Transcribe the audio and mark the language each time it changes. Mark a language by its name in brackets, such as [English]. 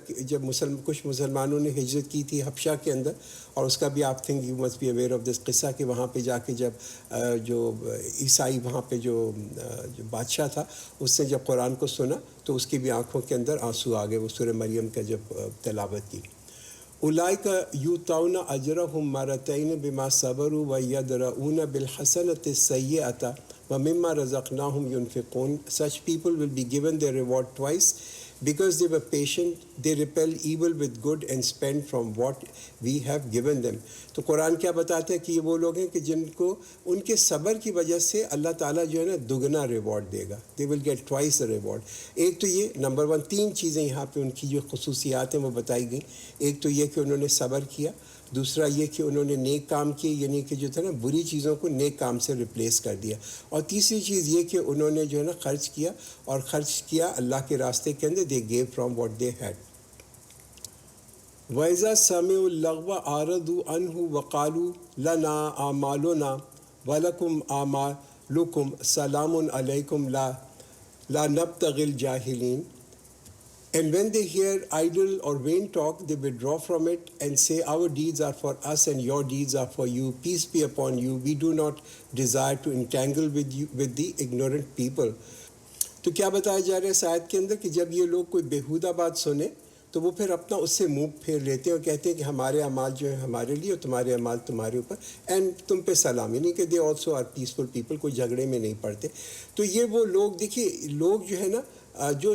[Urdu] جب کچھ مسلمانوں نے ہجرت کی تھی حبشہ کے اندر، اور اس کا بھی آپ [English] think you must be aware of this [Urdu] قصہ، کہ وہاں پہ جا کے جب جو عیسائی وہاں پہ جو بادشاہ تھا، اس نے جب قرآن کو سنا تو اس کی بھی آنکھوں کے اندر آنسو آ گئے، وہ سورہ مریم کا جب تلاوت کی۔ [Arabic] اولئک یؤتون اجرہم مرتین بما صبروا ویدرؤون بالحسنۃ السیئۃ وَمِمَّا رَزَقْنَاهُمْ يُنْفِقُونَ. [English] Such people will be given their reward twice because they were patient. They repel evil with good and spend from what we have given them. [Urdu] تو قرآن کیا بتاتا ہے کہ یہ وہ لوگ ہیں کہ جن کو ان کے صبر کی وجہ سے اللہ تعالیٰ جو ہے نا دگنا reward they God. [English] They will get twice the reward. [Urdu] ایک تو یہ نمبر 1، 3 چیزیں یہاں پہ ان کی جو خصوصیات ہیں وہ بتائی گئیں۔ ایک تو یہ کہ انہوں نے صبر کیا، دوسرا یہ کہ انہوں نے نیک کام کیے، یعنی کہ جو تھا نا بری چیزوں کو نیک کام سے ریپلیس کر دیا، اور تیسری چیز یہ کہ انہوں نے جو ہے نا خرچ کیا، اور خرچ کیا اللہ کے راستے کے اندر، [English] They give from what they had. [Arabic] وَإِذَا سَمِعُوا اللَّغْوَ أَعْرَضُوا عَنْهُ وَقَالُوا لَنَا أَعْمَالُنَا وَلَكُمْ أَعْمَالُكُمْ سَلَامٌ عَلَيْكُمْ لَا نَبْتَغِي الْجَاهِلِينَ. [English] And when they hear idle or vain talk, they withdraw from it and say, our deeds are for us and your deeds are for you. Peace be upon you. We do not desire to entangle with the ignorant people. [Urdu] تو کیا بتایا جا رہا ہے اس آیت کے اندر کہ جب یہ لوگ کوئی بیہودہ بات سنیں تو وہ پھر اپنا اس سے منہ پھیر لیتے ہیں اور کہتے ہیں کہ ہمارے اعمال جو ہیں ہمارے لیے اور تمہارے اعمال تمہارے اوپر، اینڈ تم پہ سلام، یعنی کہ [English] they also are peaceful people, [Urdu] کوئی جھگڑے میں نہیں پڑتے۔ تو یہ وہ لوگ، دیکھیے لوگ جو ہے نا